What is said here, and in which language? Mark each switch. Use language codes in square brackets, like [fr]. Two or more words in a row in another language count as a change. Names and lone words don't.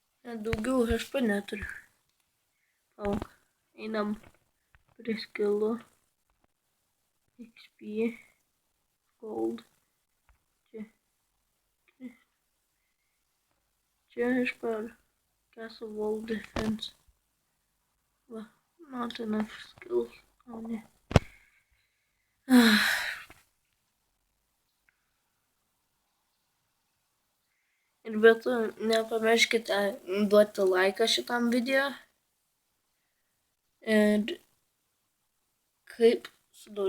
[lt] Daugiau HP neturiu. Palauk. Einam prie skilų. [en] XP. Gold. [lt] Čia aš per Castle Wall Defense. [en] Va, not enough skills. [lt] O ne. Ir bet to nepamirškite duoti laiką šitam video. Ir kaip sudaužė.